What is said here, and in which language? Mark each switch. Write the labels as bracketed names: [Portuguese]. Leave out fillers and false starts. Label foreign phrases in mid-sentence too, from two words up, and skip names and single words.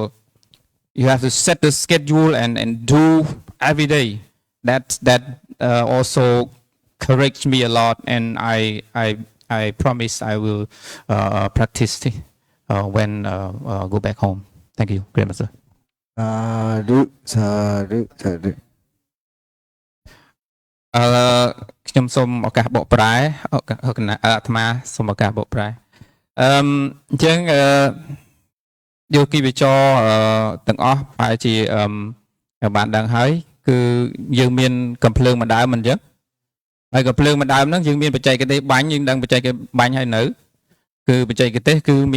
[English] You have to set the schedule and do every day. That also corrects me a lot, and I promise I will practice when go back home. Thank you, Grandmaster. [Khmer] សាធុ ខ្ញុំសូមឱកាសបកប្រែគណៈអាត្មាសូមឱកាសបកប្រែអញ្ចឹងយោគីវិចរទាំងអស់ប្រហែលជាបានដឹងហើយគឺយើងមានកំភ្លើងម្ដងមិនអញ្ចឹងហើយកំភ្លើងម្ដងហ្នឹងយើងមានបច្ចេកទេសបាញ់យើងដឹងបច្ចេកទេសបាញ់ហើយនៅគឺបច្ចេកទេសគឺមាន